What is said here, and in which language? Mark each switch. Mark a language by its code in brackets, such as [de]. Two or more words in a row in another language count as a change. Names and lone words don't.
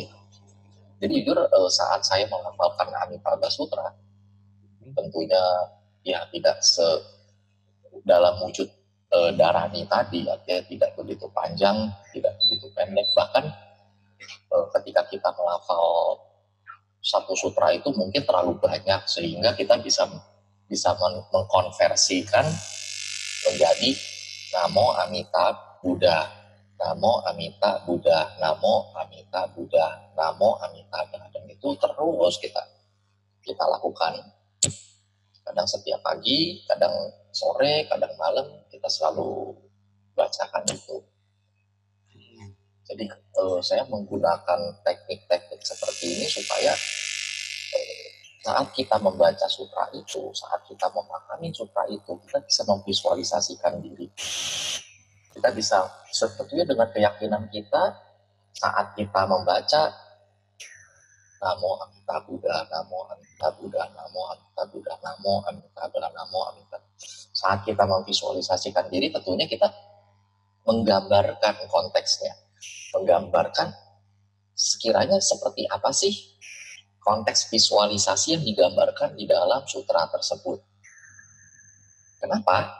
[id] Jadi jujur saat saya menghafalkan Amitabha Sutra, tentunya ya tidak dalam wujud Dharani tadi, artinya tidak begitu panjang, tidak begitu pendek. Bahkan ketika kita melafal satu sutra itu mungkin terlalu banyak sehingga kita bisa mengkonversikan menjadi [sa] Namo Amita Buddha, Namo Amita Buddha, [id] Namo Amita Buddha, Namo Amita Buddha. Dan itu terus kita lakukan. Kadang setiap pagi, kadang sore, kadang malam kita selalu bacakan itu. Jadi saya menggunakan teknik-teknik seperti ini supaya saat kita membaca sutra itu, saat kita memahami sutra itu, kita bisa memvisualisasikan diri. Kita bisa sebetulnya dengan keyakinan kita saat kita membaca [sa] Namo Amita Buddha, Namo Amita [id] Buddha, Namo Amita Buddha, Namo Amita Buddha, Namo Amita. Saat kita memvisualisasikan diri, tentunya kita menggambarkan konteksnya, menggambarkan sekiranya seperti apa sih konteks visualisasi yang digambarkan di dalam sutra tersebut. Kenapa?